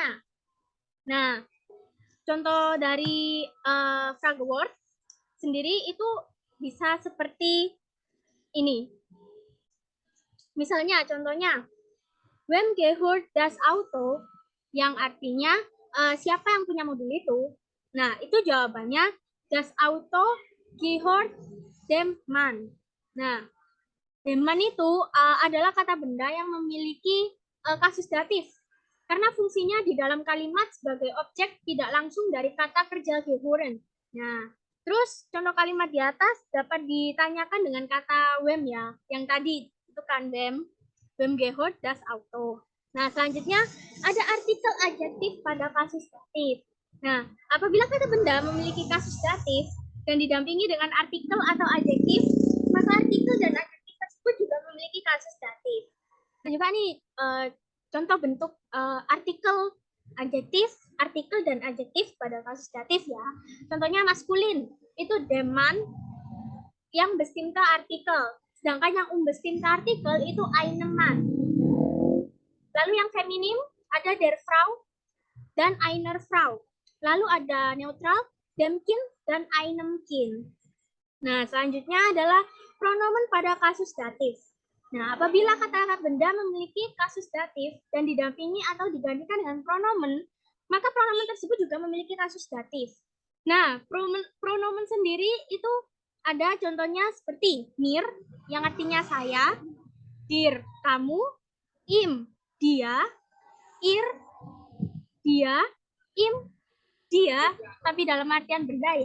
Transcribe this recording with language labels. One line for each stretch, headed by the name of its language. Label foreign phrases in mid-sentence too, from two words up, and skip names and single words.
Indonesian: Nah, contoh dari Frageword sendiri itu bisa seperti ini. Misalnya, contohnya,
German: Wem gehört das Auto,
Indonesian: yang artinya siapa yang punya mobil itu? Nah, itu jawabannya
German: das Auto gehört dem Mann.
Indonesian: Nah,
German: dem Mann
Indonesian: itu adalah kata benda yang memiliki kasus datif karena fungsinya di dalam kalimat sebagai objek tidak langsung dari kata kerja gehören. Nah, terus contoh kalimat di atas dapat ditanyakan dengan kata wem ya, yang tadi itu kan
German: wem gehört das Auto.
Indonesian: Nah, selanjutnya ada artikel adjektif pada kasus datif. Nah, apabila kata benda memiliki kasus datif dan didampingi dengan artikel atau adjektif, maka artikel dan adjektif tersebut juga memiliki kasus datif. Nah, juga nih contoh bentuk artikel, adjektif, artikel dan adjektif pada kasus datif ya. Contohnya maskulin itu deman yang
German: bestimmte artikel,
Indonesian: sedangkan yang
German: unbestimmte artikel
Indonesian: itu
German: eine Mann.
Indonesian: Lalu yang feminim ada
German: der Frau
Indonesian: dan
German: einer Frau.
Indonesian: Lalu ada neutral,
German: dem Kind
Indonesian: dan
German: einem Kind.
Indonesian: Nah, selanjutnya adalah pronomen pada kasus datif. Nah, apabila kata benda memiliki kasus datif dan didampingi atau digantikan dengan pronomen, maka pronomen tersebut juga memiliki kasus datif. Nah, pronomen sendiri itu ada contohnya seperti mir, yang artinya saya, dir, kamu, im, dia, ir, dia, im, dia, tapi dalam artian benda ya.